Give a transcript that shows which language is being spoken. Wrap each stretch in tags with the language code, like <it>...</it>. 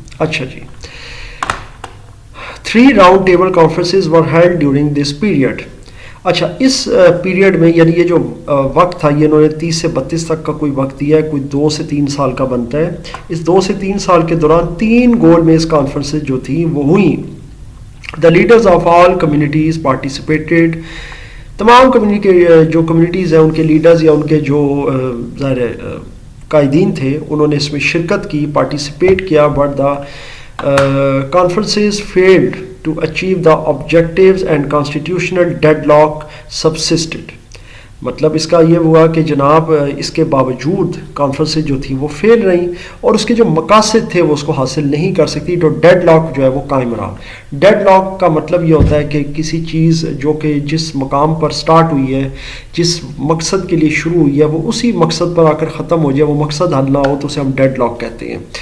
<ur>اچھا جی,</ur> <en>3 round table conferences were held during this period.</en> <ur>اچھا, اس period میں یعنی یہ جو وقت تھا یہ انہوں نے 30 سے 32 تک کا کوئی وقت دیا ہے, کوئی 2 سے 3 سال کا بنتا ہے. اس 2 سے 3 سال کے دوران 3 گول میز کانفرنسز جو تھیں وہ ہوئیں.</ur> <en>The leaders of all communities participated.</en> <ur>تمام جو کمیونٹیز ہیں ان کے لیڈرز یا ان کے جو ظاہر قائدین تھے انہوں نے اس میں شرکت کی, پارٹیسپیٹ کیا.</ur> <en>But the conferences failed to achieve the objectives and constitutional deadlock subsisted.</en> <ur>مطلب اس کا یہ ہوا کہ جناب اس کے باوجود کانفرنسیں جو تھیں وہ فیل رہیں, اور اس کے جو مقاصد تھے وہ اس کو حاصل نہیں کر سکتی. تو ڈیڈ لاک جو ہے وہ قائم رہا. ڈیڈ لاک کا مطلب یہ ہوتا ہے کہ کسی چیز جو کہ جس مقام پر سٹارٹ ہوئی ہے, جس مقصد کے لیے شروع ہوئی ہے, وہ اسی مقصد پر آ کر ختم ہو جائے, وہ مقصد حل نہ ہو, تو اسے ہم ڈیڈ لاک کہتے ہیں.</ur>